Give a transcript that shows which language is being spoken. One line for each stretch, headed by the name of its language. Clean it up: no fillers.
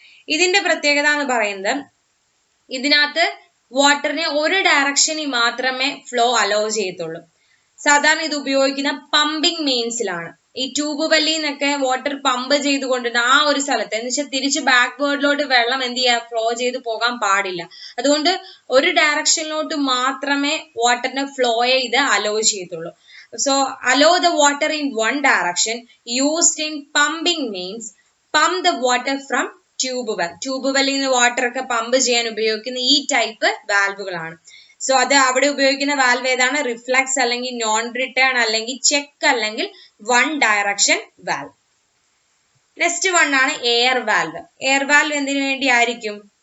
Malayalam: ഇതിന്റെ പ്രത്യേകത എന്ന് പറയുന്നത് ഇതിനകത്ത് വാട്ടറിനെ ഒരു ഡയറക്ഷനിൽ മാത്രമേ ഫ്ലോ അലോ ചെയ്യത്തുള്ളൂ. സാധാരണ ഇത് ഉപയോഗിക്കുന്ന പമ്പിംഗ് മെയിൻസിലാണ്. ഈ ട്യൂബ് വല്ലിന്നൊക്കെ വാട്ടർ പമ്പ് ചെയ്തുകൊണ്ടിരുന്ന ആ ഒരു സ്ഥലത്ത് എന്ന് വെച്ചാൽ തിരിച്ച് ബാക്ക്വേർഡിലോട്ട് വെള്ളം എന്ത് ചെയ്യാ ഫ്ലോ ചെയ്ത് പോകാൻ പാടില്ല. അതുകൊണ്ട് ഒരു ഡയറക്ഷനിലോട്ട് മാത്രമേ വാട്ടറിനെ ഫ്ലോ ചെയ്ത് അലോ ചെയ്യത്തുള്ളൂ.
English: So allow the water in one direction used in pumping means pump the water from tube well. Tube well in water
Malayalam: ഒക്കെ പമ്പ് ചെയ്യാൻ ഉപയോഗിക്കുന്ന ഈ ടൈപ്പ് വാൽവുകളാണ്. സോ അത് അവിടെ ഉപയോഗിക്കുന്ന വാൽവ് ഏതാണ്? റിഫ്ലക്സ് അല്ലെങ്കിൽ നോൺ റിട്ടേൺ അല്ലെങ്കിൽ ചെക്ക് അല്ലെങ്കിൽ one direction valve. Next one ആണ് എയർ വാൽവ്. എയർ വാൽവ് എന്തിനു വേണ്ടി ആയിരിക്കും?